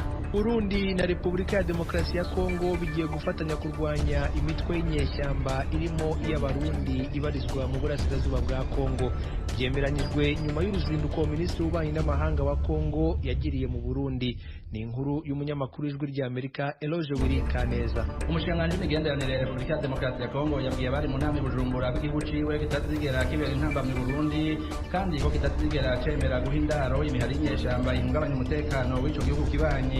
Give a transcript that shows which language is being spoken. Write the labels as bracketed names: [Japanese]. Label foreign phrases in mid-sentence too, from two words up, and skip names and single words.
[Kinyarwanda] Burundi na Repubulika ya Demokarasi ya Congo bigiye gufatanya kurwanya imitwe y'inyeshyamba irimo iy'abarundi ibarizwa mu burasirazuba bwa Congo. Byemeranyijwe nyuma y'uruzinduko Minisitiri w'Ububanyi n'Amahanga wa Congo yagiriye mu Burundi. Ni inkuru y'umunyamakuru w'Ijwi ry'Amerika Yokwiga. [Rundi] Umushikiranganji w'imigenderanire ya Repubulika ya Demokarasi ya Congo yabwiye abari mu nama i Bujumbura ko igihugu ciwe kitazigera kibera intamba mu Burundi kandi ko kitazigera cemera guha indaro imihari y'inyeshyamba ihungabanya umutekano w'ico gihugu kibanyi.